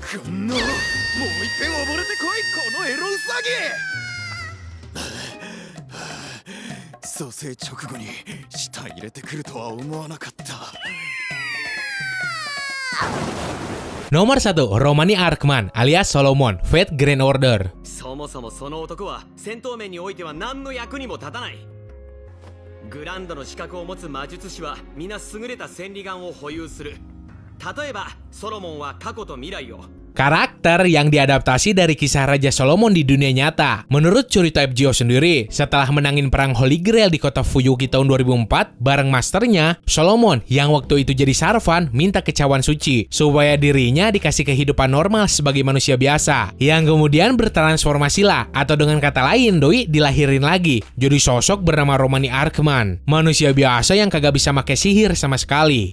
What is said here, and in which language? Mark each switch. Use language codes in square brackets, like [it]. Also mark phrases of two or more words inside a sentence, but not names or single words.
[id] Nomor 1, Romani Arkman alias Solomon, Fate Grand Order. [ja] そもそもその男は戦闘面においては何の役にも立たない。グランドの資格を持つ魔術師は皆優れた千里眼を保有する。例えばソロモンは過去と未来を。 [id] Karakter yang diadaptasi dari kisah Raja Solomon di dunia nyata. Menurut Churito FGO sendiri, setelah menangin perang Holy Grail di kota Fuyuki tahun 2004, bareng masternya, Solomon yang waktu itu jadi Sarvan minta ke cawan suci supaya dirinya dikasih kehidupan normal sebagai manusia biasa, yang kemudian bertransformasilah, atau dengan kata lain, doi dilahirin lagi jadi sosok bernama Romani Arkman, manusia biasa yang kagak bisa pakai sihir sama sekali.